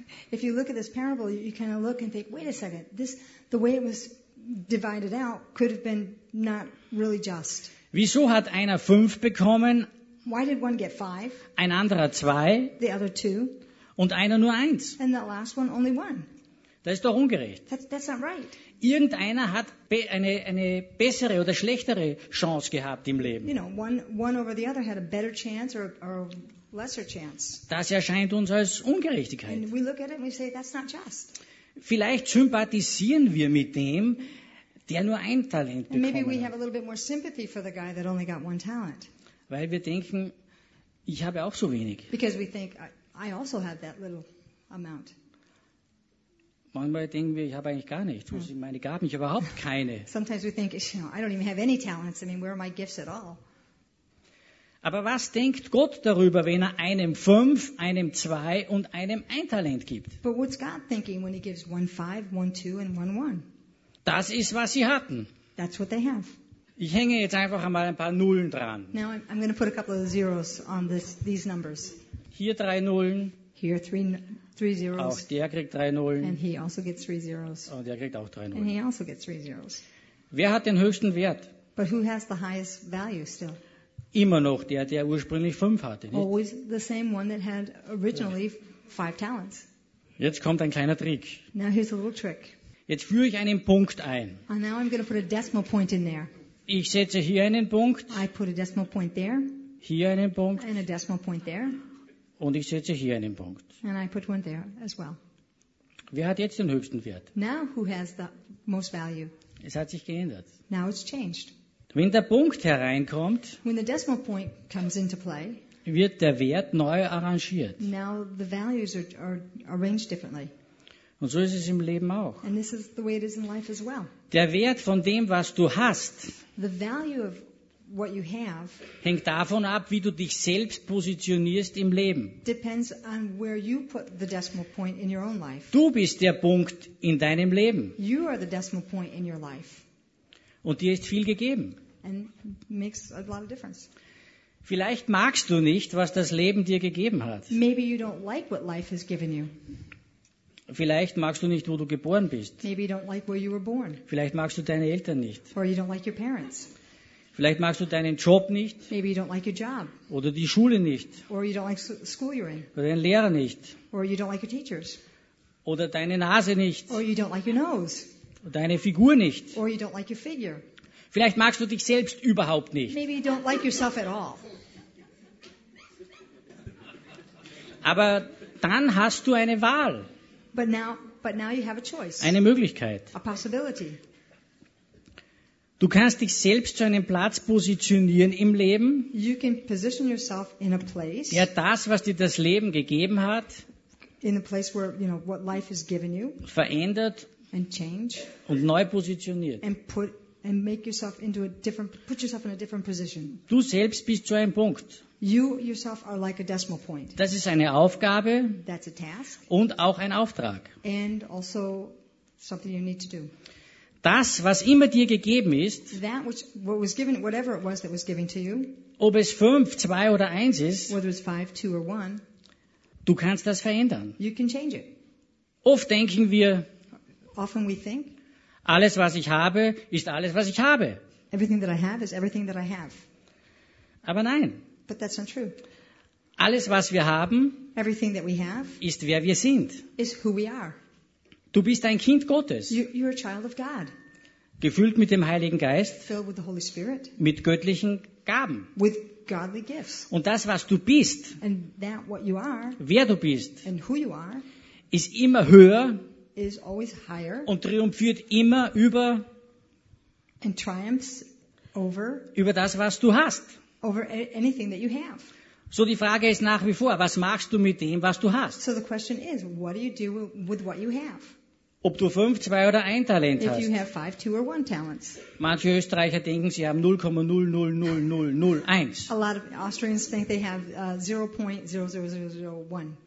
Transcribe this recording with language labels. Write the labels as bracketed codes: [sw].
[en] If you look at this parable, you kind of look and think, wait a second, this the way it was divided out could have been not really just. [de] Wieso hat einer 5 bekommen? [en] Why did one get 5? [de] Ein anderer 2? [en] The other 2? [de] Und einer nur 1? [en] And the last one only 1? [de] Das ist doch ungerecht. [en] That's not right. [de] Irgendeiner hat eine bessere oder schlechtere Chance gehabt im Leben. [en] You know, one over the other had a better chance or lesser chance. [de] Das erscheint uns als Ungerechtigkeit. [en] And we look at it and we say, that's not just. [de] Vielleicht sympathisieren wir mit dem, der nur 1 Talent bekommen [en] hat. Maybe we have a little bit more sympathy for the guy that only got 1 talent. [de] Weil wir denken, ich habe auch so wenig. [en] Because we think, I also have that little amount. [de] Manchmal denken wir, ich habe eigentlich gar nichts. Wo sind meine Gaben? Ich habe überhaupt keine. [en] Sometimes we think, you know, I don't even have any talents. I mean, where are my gifts at all? [de] Aber was denkt Gott darüber, wenn er einem 5, einem 2 und einem 1 Talent gibt? [en] But what's God thinking when he gives 1 5, 1 2 and 1 1? [de] Das ist, was sie hatten. [en] That's what they have. [de] Ich hänge jetzt einfach einmal ein paar Nullen dran. [en] Now I'm going to put a couple of zeros on these numbers. [de] Hier 3 Nullen. [en] Here three zeros. [de] Auch der kriegt 3 Nullen. [en] And he also gets 3 zeros. [de] Und der kriegt auch 3 Nullen. [en] And he also gets 3 zeros. [de] Wer hat den höchsten Wert? [en] But who has the highest value still? [de] Immer noch der ursprünglich 5 hatte, nicht? [en] Always the same one that had originally 5 talents. [de] Jetzt kommt ein kleiner Trick. [en] Now here's a little trick. [de] Jetzt führe ich einen Punkt ein. [en] And now I'm going to put a decimal point in there. [de] Ich setze hier einen Punkt. [en] I put a decimal point there. [de] Hier einen Punkt. [en] And a decimal point there. [de] Und ich setze hier einen Punkt. [en] And I put one there as well. [de] Wer hat jetzt den höchsten Wert? [en] Now who has the most value? [de] Es hat sich geändert. [en] Now it's changed. [de] Wenn der Punkt hereinkommt, [en] when the decimal point comes into play, [de] wird der Wert neu arrangiert. [en] Now the values are arranged differently. [de] Und so ist es im Leben auch. [en] And this is the way it is in life as well. [de] Der Wert von dem, was du hast, [en] the value of what you have, [de] hängt davon ab, wie du dich selbst positionierst im Leben. [en] Depends on where you put the decimal point in your own life. [de] Du bist der Punkt in deinem Leben. [en] You are the decimal point in your life. [de] Und dir ist viel gegeben. [en] And makes a lot of difference. [de] Vielleicht magst du nicht, was das Leben dir gegeben hat. [en] Maybe you don't like what life has given you. [de] Vielleicht magst du nicht, wo du geboren bist. [en] Maybe you don't like where you were born. [de] Vielleicht magst du deine Eltern nicht. [en] Or you don't like your parents. [de] Vielleicht magst du deinen Job nicht. [en] Maybe you don't like your job. [de] Oder die Schule nicht. [en] Or you don't like school you're in. [de] Oder deinen Lehrer nicht. [en] Or you don't like your teachers. [de] Oder deine Nase nicht. [en] Or you don't like your nose. [de] Oder deine Figur nicht. [en] Or you don't like your figure. [de] Vielleicht magst du dich selbst überhaupt nicht. [en] Maybe you don't like yourself at all. [de] Aber dann hast du eine Wahl. [en] But now you have a choice. [de] Eine Möglichkeit. [en] A possibility. [de] Du kannst dich selbst zu einem Platz positionieren im Leben. [en] You can position yourself in a place. [de] Ja, das, was dir das Leben gegeben hat. [en] In a place where, you know, what life has given you. [de] Verändert. [en] And change. [de] Und neu positioniert. [en] Put yourself in a different position. [de] Du selbst bist zu einem Punkt. [en] You yourself are like a decimal point. [de] Das ist eine Aufgabe. [en] That's a task. [de] Und auch ein Auftrag. [en] And also something you need to do. [de] Das, was immer dir gegeben ist, [en] that which, what was given, whatever it was that was given to you, [de] ob es 5, 2 oder 1 ist, [en] whether it's 5, 2 or 1, [de] du kannst das verändern. [en] You can change it. [de] Oft denken wir, [en] often we think, [de] alles, was ich habe, ist alles, was ich habe. [en] Everything that I have is everything that I have. [de] Aber nein. [en] But that's not true. [de] Alles, was wir haben, [en] everything that we have, [de] ist wer wir sind. [en] Is who we are. [de] Du bist ein Kind Gottes. [en] You're a child of God. [de] Gefüllt mit dem Heiligen Geist. [en] Filled with the Holy Spirit. [de] Mit göttlichen Gaben. [en] With godly gifts. [de] Und das, was du bist, [en] and that what you are, [de] wer du bist, [en] and who you are, [de] ist immer höher. [en] Is always higher, [de] und triumphiert immer über, [en] and triumphs over, [de] über das, was du hast. [en] Over anything that you have. [de] So die Frage ist nach wie vor, was machst du mit dem, was du hast? [en] So the question is, what do you do with what you have? [de] Ob du 5, 2 oder 1 Talent hast. [en] If you have 5, 2 or 1 talents. [de] Manche Österreicher denken, sie haben 0,00001. [en] A lot of Austrians think they have 0.00001.